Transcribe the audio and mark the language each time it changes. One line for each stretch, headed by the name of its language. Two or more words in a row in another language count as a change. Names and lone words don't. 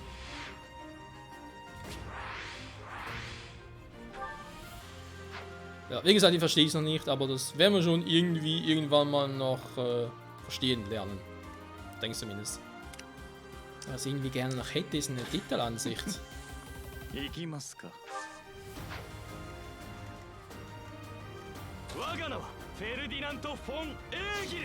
German: Ja, wie gesagt, ich verstehe es noch nicht, aber das werden wir schon irgendwann mal noch verstehen lernen. Denke ich zumindest. Was ich irgendwie gerne noch hätte, ist eine Titelansicht.
Japanese: 行きますか。我が名はフェルディナント・フォン・エーギル。